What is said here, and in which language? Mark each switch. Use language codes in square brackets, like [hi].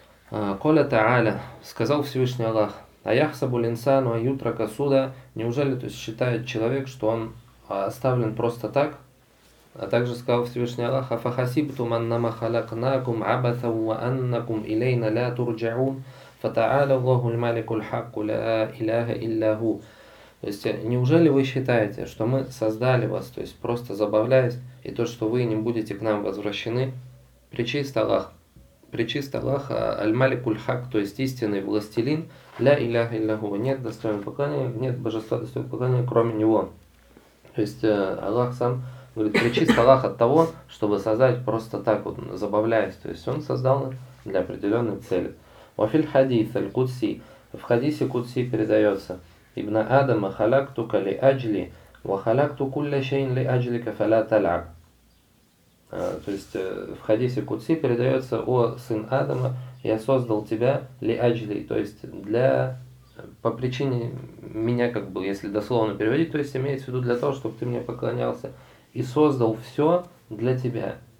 [ar] Коля та'аля, [ru] сказал Всевышний Аллах, [ar] аяхсабу линсану аютрака суда, [ru] неужели, то есть считает человек, что он оставлен просто так? А также сказал Всевышний Аллах, [ar] «Афахасибтум аннама халакнакум абатау ва аннакум илейна ля турджаун». فتعالى الله الملك الحق لا إله إلا هو. [ru] То есть, неужели вы считаете, что мы создали вас, то есть, просто забавляясь, и то, что вы не будете к нам возвращены, причист Аллах, [ar] аль-малик-уль-хак, [ru] то есть, истинный властелин, [ar] ля иляха илляху, [ru] нет достойного поклонения, нет божества достойного поклонения, кроме него. То есть, Аллах сам говорит, причист Аллах от того, чтобы создать просто так вот, забавляясь, то есть, он создал для определенной цели. [ar] Вафиль хадис аль-кудси, [ru] в хадисе кудси передается, [ar] ابن آدم خلقتك لأجلي وخلقت كل شيء لأجلك فلا تلعب. [ru] То есть в хадисе Кудси передается: о сын Адама, я создал тебя لأجلي, то есть для по причине меня, как бы, если дословно переводить, то есть имеется в виду для того, чтобы ты мне поклонялся, и создал все для тебя.